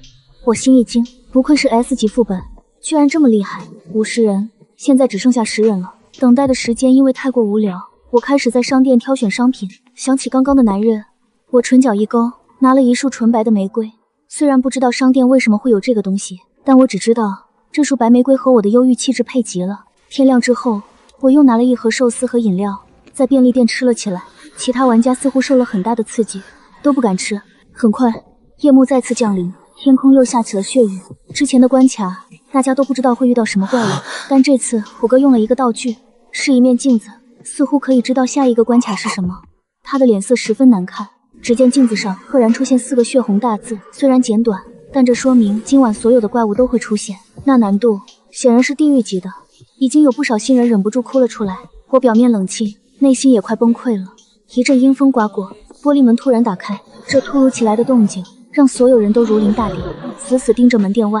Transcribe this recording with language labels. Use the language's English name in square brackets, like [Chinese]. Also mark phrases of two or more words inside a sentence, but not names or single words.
[Chinese] 我心一驚，不愧是 S 級副本，居然這麼厲害。50人，現在只剩下10人了。等待的時間因為太過無聊，我開始在商店挑選商品。想起剛剛的男人，我唇角一勾，拿了一束純白的玫瑰。雖然不知道商店為什麼會有這個東西，但我只知道這束白玫瑰和我的憂鬱氣質配極了。天亮之後，我又拿了一盒壽司和飲料，在便利店吃了起來。其他玩家似乎受了很大的刺激，都不敢吃。很快，夜幕再次降臨，天空又下起了血雨。之前的關卡，大家都不知道會遇到什麼怪物，但這次虎哥用了一個道具，是一面鏡子，似乎可以知道下一個關卡是什麼。他的臉色十分難看，只見鏡子上赫然出現4個血紅大字，雖然簡短，但這說明今晚所有的怪物都會出現。那難度顯然是地獄級的，已經有不少新人忍不住哭了出來。我表面冷靜，內心也快崩潰了。一陣陰風颳過，玻璃門突然打開，這突如其來的動靜讓所有人都如臨大敵，死死盯着門店外。